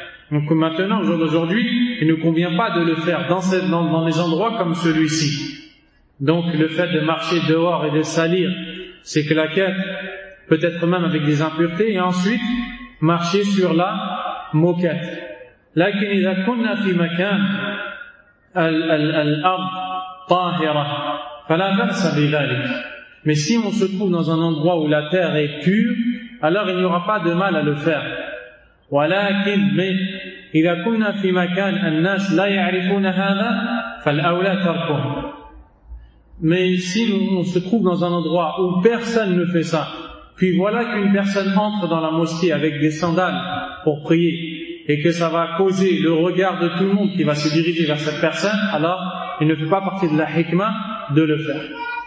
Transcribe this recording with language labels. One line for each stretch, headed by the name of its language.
French: Donc maintenant, aujourd'hui, il ne convient pas de le faire dans les endroits comme celui-ci. Donc le fait de marcher dehors et de salir ses claquettes, peut-être même avec des impuretés, et ensuite marcher sur la moquette.
Arabic: لكن إذا كنا في مكان الأرض طاهرة فلا بأس بذلك.
French: Mais si on se trouve dans un endroit où la terre est pure, alors il n'y aura pas de mal à le faire.
Arabic: ولكن
French: mais
Arabic: إذا كنا في مكان الناس لا يعرفون هذا فالأولى تركه.
French: Mais si on se trouve dans un endroit où personne ne fait ça, puis voilà qu'une personne entre dans la mosquée avec des sandales pour prier et que ça va causer le regard de tout le monde qui va se diriger vers cette personne, alors il ne fait pas partie de la hikmah de le faire.